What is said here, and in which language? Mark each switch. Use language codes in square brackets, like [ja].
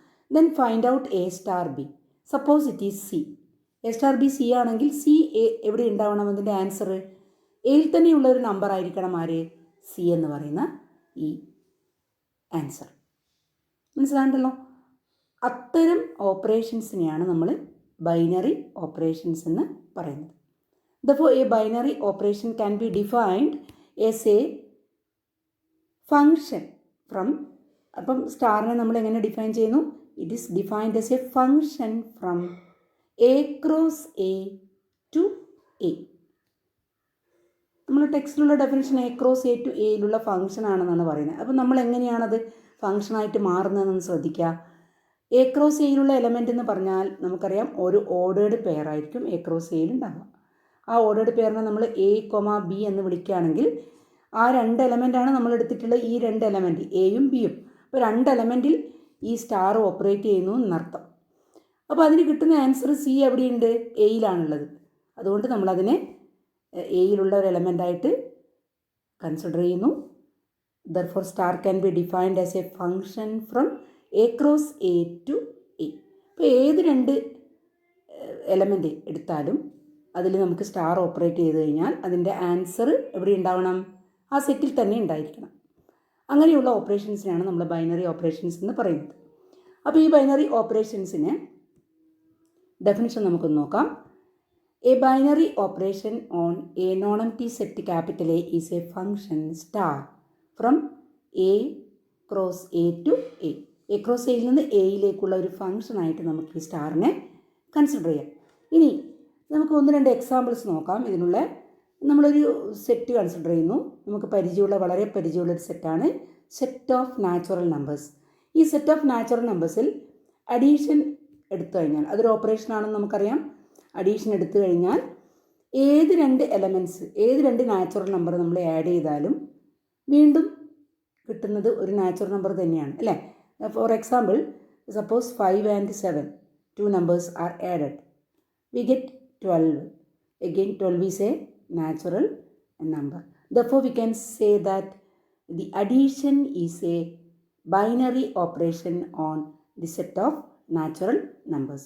[en] Then find out A star B. Suppose it is C. A star B C [ml] ആണെങ്കിൽ C എവിടെ ഉണ്ടാവണം? അതിൻ്റെ answer എയിൽ തന്നെയുള്ള ഒരു നമ്പർ ആയിരിക്കണം. ആര്? സി എന്ന് പറയുന്ന ഈ ആൻസർ. മനസ്സിലാണ്ടല്ലോ? അത്തരം ഓപ്പറേഷൻസിനെയാണ് നമ്മൾ ബൈനറി ഓപ്പറേഷൻസ് എന്ന് പറയുന്നത്. [en] Therefore, a binary operation can be defined as a function from, [ml] അപ്പം സ്റ്റാറിനെ നമ്മൾ എങ്ങനെ ഡിഫൈൻ ചെയ്യുന്നു? [en] It is defined as a function from A cross A to A. [ml] നമ്മൾ ടെക്സ്റ്റിലുള്ള definition A cross A to എയിലുള്ള function ആണെന്നാണ് പറയുന്നത്. അപ്പം നമ്മൾ എങ്ങനെയാണത് ഫങ്ഷനായിട്ട് മാറുന്നതെന്ന് ശ്രദ്ധിക്കുക. എ ക്രോസ് എയിലുള്ള എലമെൻ്റ് എന്ന് പറഞ്ഞാൽ നമുക്കറിയാം ഒരു ഓർഡേർഡ് പെയർ ആയിരിക്കും എ ക്രോസ് എയിൽ ഉണ്ടാവുക. ആ ഓർഡേർഡ് പെയറിനെ നമ്മൾ എ കൊമ ബി എന്ന് വിളിക്കുകയാണെങ്കിൽ ആ രണ്ട് എലമെൻ്റാണ് നമ്മൾ എടുത്തിട്ടുള്ള ഈ രണ്ട് എലമെൻറ്റ് എയും ബിയും. അപ്പോൾ രണ്ട് എലമെൻറ്റിൽ ഈ സ്റ്റാർ ഓപ്പറേറ്റ് ചെയ്യുന്നു എന്നർത്ഥം. അപ്പോൾ അതിന് കിട്ടുന്ന ആൻസർ സി എവിടെയുണ്ട്? എയിലാണുള്ളത്. അതുകൊണ്ട് നമ്മളതിനെ എയിലുള്ള ഒരു എലമെൻ്റായിട്ട് കൺസിഡർ ചെയ്യുന്നു. [en] Therefore, star can be defined as a function from a cross a to a. [ml] അപ്പോൾ ഏത് രണ്ട് എലമെൻ്റ് എടുത്താലും അതിൽ നമുക്ക് സ്റ്റാർ ഓപ്പറേറ്റ് ചെയ്ത് കഴിഞ്ഞാൽ അതിൻ്റെ ആൻസർ എവിടെ ഉണ്ടാവണം? ആ സെറ്റിൽ തന്നെ ഉണ്ടായിരിക്കണം. അങ്ങനെയുള്ള ഓപ്പറേഷൻസിനാണ് നമ്മൾ ബൈനറി ഓപ്പറേഷൻസ് എന്ന് പറയുന്നത്. അപ്പോൾ ഈ ബൈനറി ഓപ്പറേഷൻസിന് ഡെഫിനിഷൻ നമുക്കൊന്ന് നോക്കാം. [en] A binary operation on a non empty set capital A is a function star from A cross A to A. [ml] A cross എയിൽ നിന്ന് എയിലേക്കുള്ള ഒരു ഫങ്ഷനായിട്ട് നമുക്ക് ഈ സ്റ്റാറിനെ കൺസിഡർ ചെയ്യാം. ഇനി നമുക്ക് ഒന്ന് രണ്ട് എക്സാമ്പിൾസ് നോക്കാം. ഇതിനുള്ള നമ്മളൊരു സെറ്റ് കൺസിഡർ ചെയ്യുന്നു. നമുക്ക് വളരെ പരിചയമുള്ളൊരു സെറ്റാണ് സെറ്റ് ഓഫ് നാച്ചുറൽ നമ്പേഴ്സ്. ഈ സെറ്റ് ഓഫ് നാച്ചുറൽ നമ്പേഴ്സിൽ അഡീഷൻ എടുത്തു കഴിഞ്ഞാൽ അതൊരു ഓപ്പറേഷനാണെന്ന് നമുക്കറിയാം. അഡീഷൻ എടുത്തു കഴിഞ്ഞാൽ ഏത് രണ്ട് എലമെൻറ്റ്സ്, ഏത് രണ്ട് നാച്ചുറൽ നമ്പർ നമ്മൾ ആഡ് ചെയ്താലും വീണ്ടും കിട്ടുന്നത് ഒരു നാച്ചുറൽ നമ്പർ തന്നെയാണ്, അല്ലേ? [en] For example, suppose 5 and 7 two numbers are added, we get 12. Again 12 is a natural number. Therefore, we can say that the addition is a binary operation on the set of natural numbers.